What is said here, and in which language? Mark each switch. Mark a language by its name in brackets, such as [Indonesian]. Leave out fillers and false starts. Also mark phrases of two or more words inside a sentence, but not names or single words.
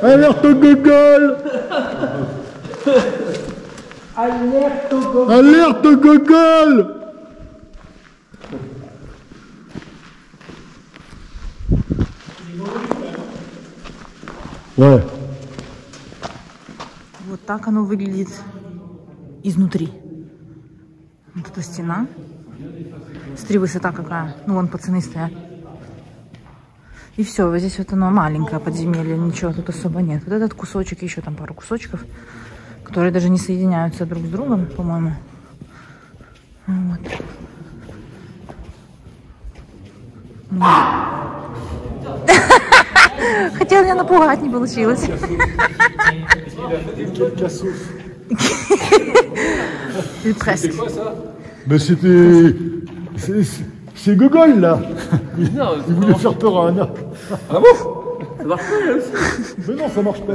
[French] Alerte au gogol. Alerte au gogol. Ouais. [Russian] Вот так оно выглядит изнутри. Вот эта стена. Смотри, высота какая. Ну, вон пацаны стоят. И все, вот здесь вот оно маленькое подземелье, ничего тут особо нет. Вот этот кусочек, еще там пару кусочков, которые даже не соединяются друг с другом, по-моему. Вот. Хотела меня напугать, не получилось. [French] Presque. Mais c'était... C'est Gogol, là. Il voulait faire peur à Anna. Ah bon? Ça marche pas, là aussi? Mais non, ça marche pas.